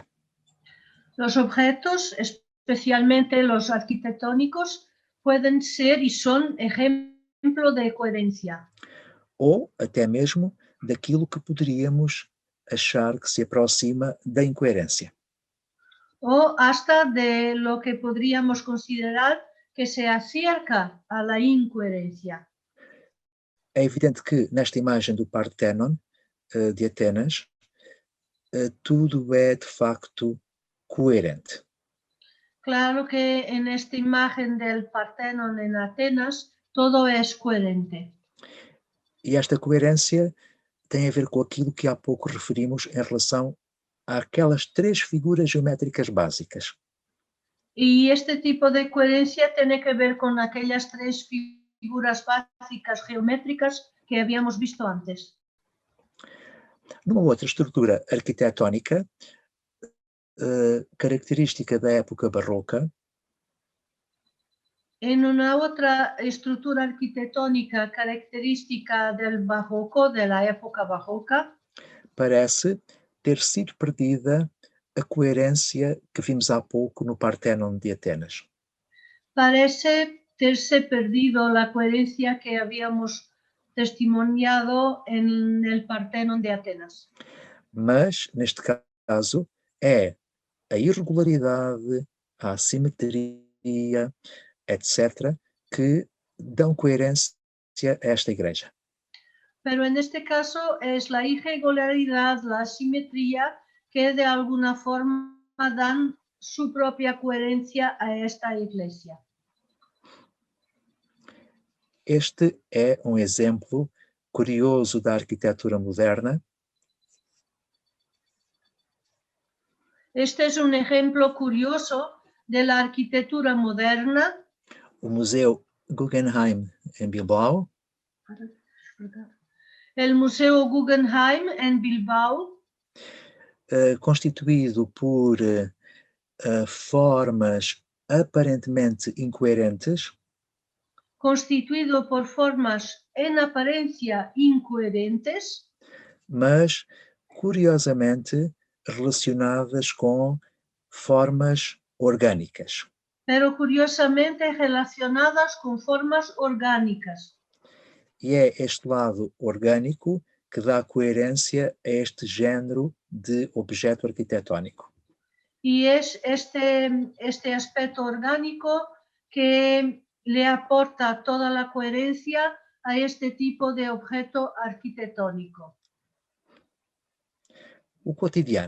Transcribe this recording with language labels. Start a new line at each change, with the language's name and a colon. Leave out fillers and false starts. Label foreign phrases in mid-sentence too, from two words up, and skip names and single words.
Spanish: Los objetos, especialmente los arquitectónicos, pueden ser y son ejemplo de coherencia.
Portuguese: Ou até mesmo daquilo que poderíamos achar que se aproxima da incoerência.
Spanish: O hasta de lo que podríamos considerar que se acerca a la incoherencia.
Portuguese: É evidente que nesta imagem do Partenon de Atenas, tudo é de facto coerente.
Spanish: Claro que en esta imagen del Partenon en Atenas todo es coherente.
Portuguese: E esta coerência tem a ver com aquilo que há pouco referimos em relação àquelas três figuras geométricas básicas.
Spanish: Y este tipo de coherencia tiene que ver con aquellas tres figuras básicas geométricas que habíamos visto antes.
Portuguese: Numa outra estrutura arquitetónica, característica da época barroca,
Spanish: En una otra estructura arquitectónica característica del barroco, de la época barroca,
Portuguese: parece ter sido perdida a coerência que vimos há pouco no Partenon de Atenas.
Spanish: parece terse perdido la coherencia que habíamos testimoniado en el Partenon de Atenas.
Portuguese: Mas, neste caso, é a irregularidade, a assimetria, etc., que dão coerência a esta igreja.
Spanish: Pero en este caso es la irregularidad, la asimetría, que de alguna forma dan su propia coherencia a esta iglesia.
Portuguese: Este é um exemplo curioso da arquitetura moderna.
Spanish: Este es un ejemplo curioso de la arquitectura moderna.
Portuguese: O Museu Guggenheim em Bilbao,
Spanish: El Museo Guggenheim en Bilbao,
Portuguese: constituído por formas aparentemente incoerentes,
Spanish: constituido por formas en apariencia incoherentes,
Portuguese: mas curiosamente relacionadas com formas orgânicas.
Spanish: pero curiosamente relacionadas con formas orgánicas.
Portuguese: E é este lado orgânico que dá coerência a este género de objeto arquitetónico.
Spanish: Y es este aspecto orgánico que le aporta toda la coherencia a este tipo de objeto arquitectónico.
Portuguese: O cotidiano.